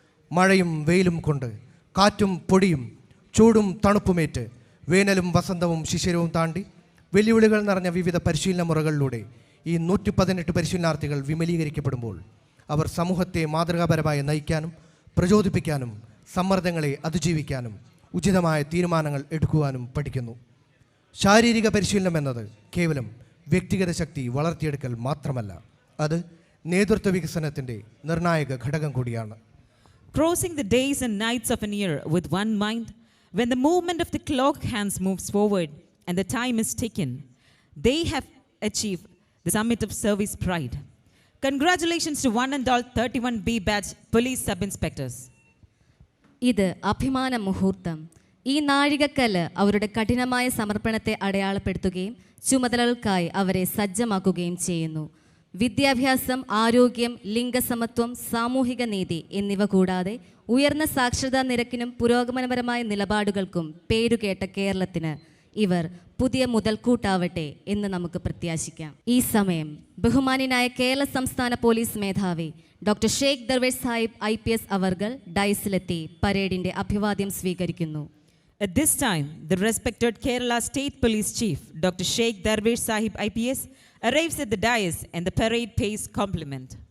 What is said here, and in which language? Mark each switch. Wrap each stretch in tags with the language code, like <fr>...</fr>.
<ml>മഴയും വെയിലും കൊണ്ട് കാറ്റും പൊടിയും ചൂടും തണുപ്പുമേറ്റ് വേനലും വസന്തവും ശിശിരവും താണ്ടി വെല്ലുവിളികൾ നിറഞ്ഞ വിവിധ പരിശീലന മുറകളിലൂടെ ഈ 118 പരിശീലനാർത്ഥികൾ വിമലീകരിക്കപ്പെടുമ്പോൾ അവർ സമൂഹത്തെ മാതൃകാപരമായി നയിക്കാനും പ്രചോദിപ്പിക്കാനും സമ്മർദ്ദങ്ങളെ അതിജീവിക്കാനും ഉചിതമായ തീരുമാനങ്ങൾ എടുക്കുവാനും പഠിക്കുന്നു. ശാരീരിക പരിശീലനം എന്നത് കേവലം വ്യക്തിഗത ശക്തി വളർത്തിയെടുക്കൽ മാത്രമല്ല, അത് നേതൃത്വ വികസനത്തിൻ്റെ നിർണായക ഘടകം കൂടിയാണ്.</ml> <en>Crossing the days and nights of an year with one mind, when the movement of the clock hands moves forward and the time is taken, they have achieved the summit of service pride. Congratulations to one and all 31B batch police sub-inspectors.</en> <ml>ഇത് അഭിമാന മുഹൂർത്തം. ഈ നാഴികക്കല്ല് അവരുടെ കഠിനമായ സമർപ്പണത്തെ അടയാളപ്പെടുത്തുകയും ചുമതലകൾക്കായി അവരെ സജ്ജമാക്കുകയും ചെയ്യുന്നു. വിദ്യാഭ്യാസം, ആരോഗ്യം, ലിംഗസമത്വം, സാമൂഹിക നീതി എന്നിവ കൂടാതെ ഉയർന്ന സാക്ഷരതാ നിരക്കിനും പുരോഗമനപരമായ നിലപാടുകൾക്കും പേരുകേട്ട കേരളത്തിന് ഇവർ പുതിയ മുതൽക്കൂട്ടാവട്ടെ എന്ന് നമുക്ക് പ്രത്യാശിക്കാം. ഈ സമയം ബഹുമാന്യനായ കേരള സംസ്ഥാന പോലീസ് മേധാവി ഡോക്ടർ ഷെയ്ഖ് ദർവേഷ് സാഹിബ് IPS അവർകൾ ഡയസിലെത്തി പരേഡിന്റെ അഭിവാദ്യം സ്വീകരിക്കുന്നു.</ml> <en>At this time, the respected Kerala State Police Chief, Dr. Sheikh Darvesh Sahib IPS, arrives at the dais and the parade pays compliment.</en>